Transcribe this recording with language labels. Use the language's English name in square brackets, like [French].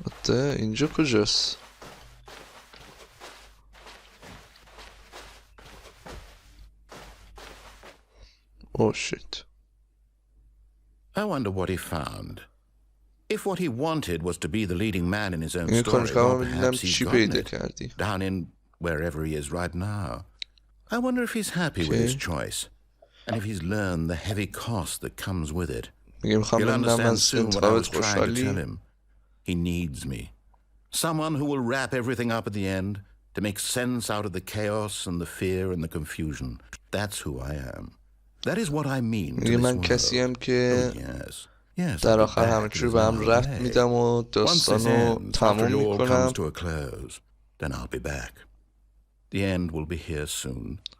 [Persian] اینجا کجاست؟ [English] Oh shit. I wonder what he found. If what he wanted was to be the leading man in his own story, well, perhaps he's gotten it, down in wherever he is right now. I wonder if he's happy with his choice, and if he's learned the heavy cost that comes with it. He'll understand soon what I was trying to tell him. He needs me. Someone who will wrap everything up at the end, to make sense out of the chaos and the fear and the confusion. That's who I am. That is what I mean to this [Persian] من کسیم که در آخر همه چی رو به هم رفت میدم و داستان رو تموم میکنم. [English] Then I'll be back. The end will be here soon.